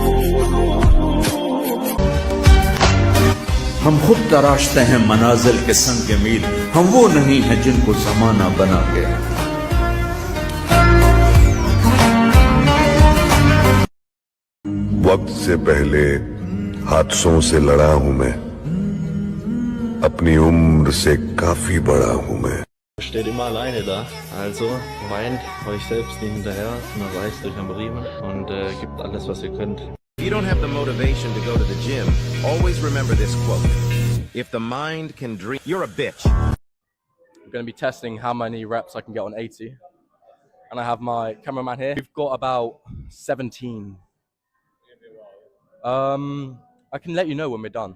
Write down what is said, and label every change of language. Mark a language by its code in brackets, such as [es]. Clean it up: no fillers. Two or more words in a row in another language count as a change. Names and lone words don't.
[ur] ہم خود تراشتے ہیں منازل کے سنگ کے میل، ہم وہ نہیں ہیں جن کو زمانہ بنا گیا. وقت سے پہلے حادثوں سے لڑا ہوں میں، اپنی عمر سے کافی بڑا ہوں میں. [de] Steht immer alleine da, also weint euch selbst nicht hinterher, sondern reißt euch am Riemen und gebt alles, was ihr könnt. [en] If you don't have the motivation to go to the gym, always remember this quote: if the mind can dream, you're a bitch. I'm going to be testing how many reps I can get on 80, and I have my cameraman here. We've got about 17. I can let you know when we're done.